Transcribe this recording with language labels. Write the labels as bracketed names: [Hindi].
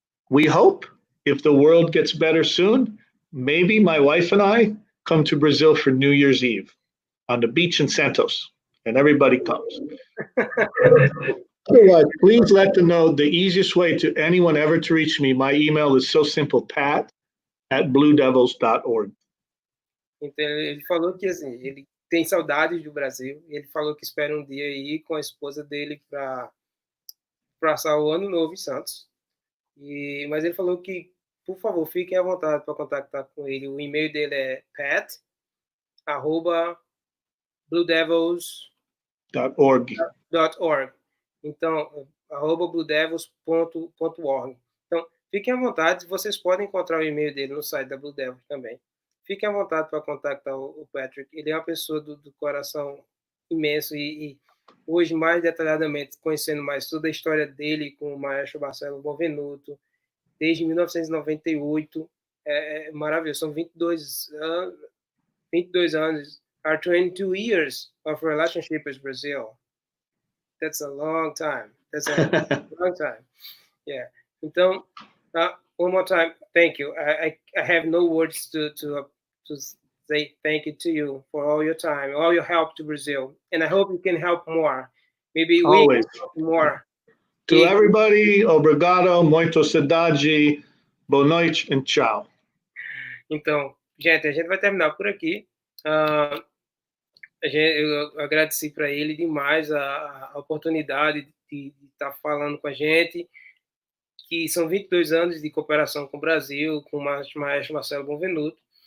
[English] We hope if the world gets better soon, maybe my wife and I come to Brazil for New Year's Eve on the beach in Santos, and everybody comes. Otherwise, please let them know the easiest way to anyone ever to reach me. My email is so simple, pat@bluedevils.org. [Portuguese] Então ele falou que assim, ele tem saudades do Brasil. Ele falou que espera um dia ir com a esposa dele para passar o ano novo em Santos. Mas ele falou que, por favor, fiquem à vontade para contactar com ele. O e-mail dele é pat@bluedevils.org. Então, @bluedevils.org. Então, fiquem à vontade. Vocês podem encontrar o e-mail dele no site da Blue Devils também. Fiquem à vontade para contactar o Patrick. Ele é uma pessoa do coração imenso e hoje, mais detalhadamente, conhecendo mais toda a história dele com o maestro Marcelo Bonvenuto, desde 1998, é maravilhoso. São 22 anos, [English] are 22 years of relationship with Brazil. That's a long time. That's a long time. Yeah. Então, one more time, thank you. I have no words to say thank you to you for all your time, all your help to Brazil, and I hope you can help more. Maybe Always. We can help more. To everybody, [Portuguese] obrigado, muito saudade, boa noite and tchau. Então, gente, a gente vai terminar por aqui. Eu agradeci para ele demais a oportunidade de estar falando com a gente, que são 22 anos de cooperação com o Brasil, com o maestro Marcelo Bonvenuto.